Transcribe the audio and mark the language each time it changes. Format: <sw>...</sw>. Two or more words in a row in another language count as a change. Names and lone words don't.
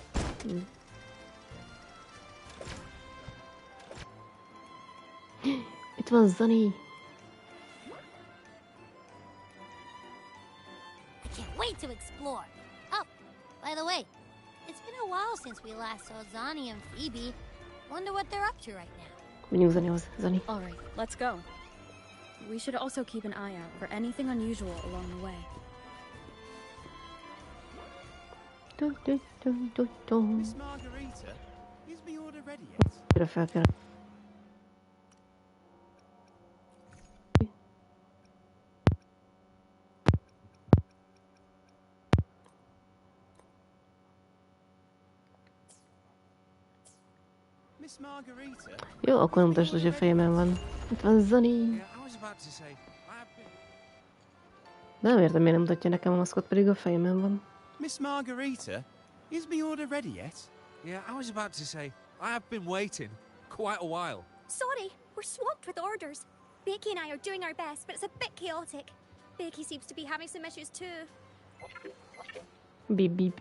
<hu>Itt van Zani.</hu> <en>Wait to explore. Oh, by the way, it's been a while since we last saw Zani and Phoebe. Wonder what they're up to right now.</en> <hu>Menjünk Zanihoz. Zani.</hu> <en>All right, let's go. We should also keep an eye out for anything unusual along the way. Miss Margarita, is the order ready yet?</en> <hu>Gyere fel kell.</hu> <en>Miss Margarita?</en> <hu>Jó, akkor mutasd, hogy a fejemen van. Itt van Zani.</hu> <en>Yeah, I was about to say,</en> <hu>De nem értem, miért nem mutatja nekem a maszkot, pedig a fejemen van.</hu> <en>Miss Margarita, is the order ready yet? Yeah, I was about to say, I have been waiting quite a while. Sorry, we're swamped with orders. Becky and I are doing our best, but it's a bit chaotic. Becky seems to be having some issues too. Beep beep.</en>